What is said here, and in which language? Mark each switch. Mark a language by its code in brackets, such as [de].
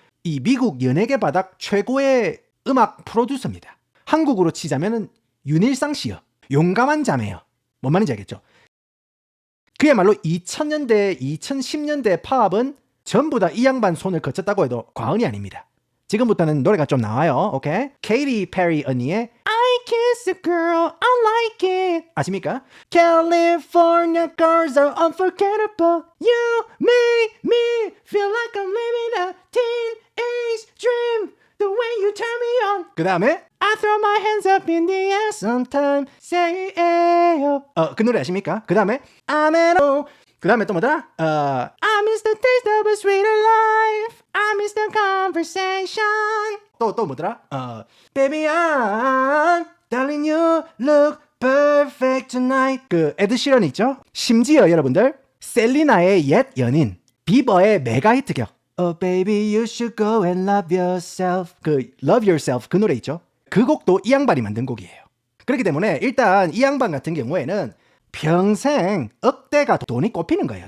[ko] 이 미국 연예계 바닥 최고의 음악 프로듀서입니다. 한국으로 치자면은 윤일상 씨요. 용감한 자매요. 뭔 말인지 알겠죠? 그야말로 2000년대, 2010년대 팝은 전부 다 이 양반 손을 거쳤다고 해도 과언이 아닙니다. 지금부터는 노래가 좀 나와요. 오케이? 케이티 페리 언니의 [en] I kiss a girl, I like it. [ko] 아십니까? [en] California girls are unforgettable. You make me feel like I'm living a teenage dream. The way you turn me on. [ko] 그 다음에 [en] I throw my hands up in the air sometimes. Say it. [ko] 그 노래 아십니까? 그 다음에 [en] I'm an o. [ko] 그 다음에 또 뭐더라? [en] I miss the taste of a sweeter life. I miss the conversation. [ko] 또 뭐더라? [en] Baby I'm darling you look perfect tonight. [ko] 그 에드 시런 있죠? 심지어 여러분들 셀리나의 옛 연인 비버의 메가 히트曲 [en] Oh baby you should go and love yourself. [ko] 그 Love Yourself 그 노래 있죠? 그 곡도 이 양반이 만든 곡이에요. 그렇기 때문에 일단 이 양반 같은 경우에는 평생 억대가 돈이 꼽히는 거예요.